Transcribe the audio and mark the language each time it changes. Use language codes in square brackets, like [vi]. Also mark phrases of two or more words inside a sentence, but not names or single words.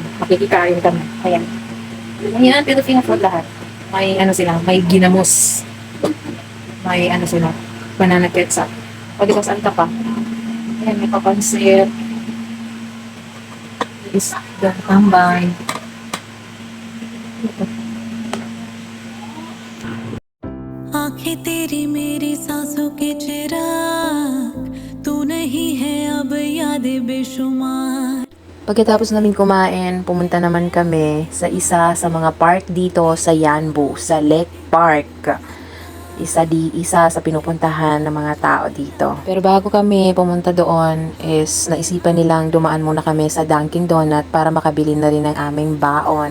[tl] Makikikain kami. Ayan. Ayan, Filipino food lahat. May ano sila, may ginamos. May ano sila, banana ketchup. O di ba saan ka pa? Ayan, may papansit. Isda, tambay. [hi] आंखें तेरी मेरी सांसों के चिराग तू नहीं है अब यादें बेशुमार. [tl] pagkatapos namin kumain, pumunta naman kami sa isa sa mga park dito sa Yanbu, sa Lake Park. Isa sa pinupuntahan ng mga tao dito. Pero bago kami pumunta doon is naisipan nilang dumaan muna kami sa Dunkin Donut para makabili na rin ng aming baon.